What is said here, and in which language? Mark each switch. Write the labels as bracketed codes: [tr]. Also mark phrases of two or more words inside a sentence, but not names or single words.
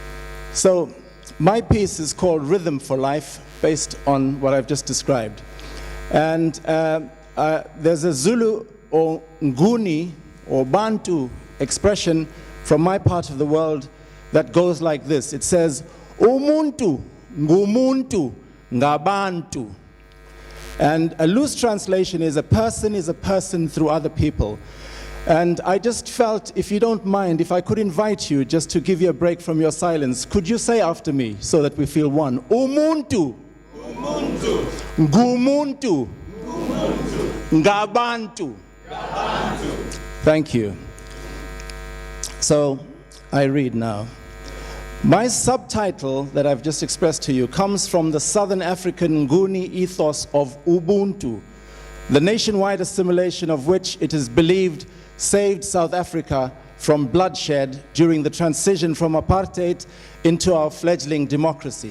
[en] So my piece is called Rhythm for Life. based on what I've just described. And there's a Zulu or Nguni or Bantu expression from my part of the world that goes like this. It says, [zu] Umuntu, ngumuntu, ngabantu. [en] And a loose translation is a person through other people. And I just felt, if you don't mind, if I could invite you just to give you a break from your silence, could you say after me so that we feel one? [zu] Umuntu, Umuntu, ngumuntu, Umuntu, ngabantu. Ngabantu. [en] Thank you. So, I read now. My subtitle that I've just expressed to you comes from the Southern African Nguni ethos of Ubuntu, the nationwide assimilation of which it is believed saved South Africa from bloodshed during the transition from apartheid into our fledgling democracy.